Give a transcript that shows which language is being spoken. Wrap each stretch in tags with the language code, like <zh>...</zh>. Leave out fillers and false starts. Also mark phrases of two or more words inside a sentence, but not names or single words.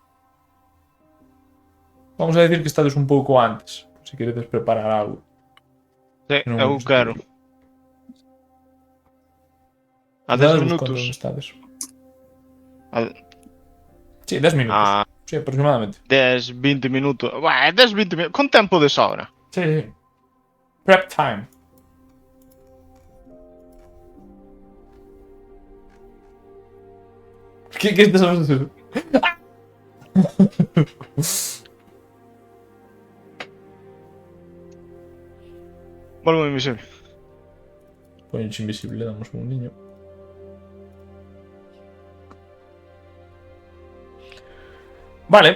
<gl>Vamos a decir que estades un pouco antes, se queredes preparar algo. Sí, Non eu sei. quero. A 10 Dades minutos. onde estades. A Sí, 10 minutos. a Sí, aproximadamente. 10, 20 minutos. Buah, 10, 20 minutos. Con tempo de sobra. Sí.</gl> <en>Prep time.</en> <es>¿Qué estás haciendo?</es> <gl>Volvo invisible. Ponche invisible, damos un niño. Vale.</gl>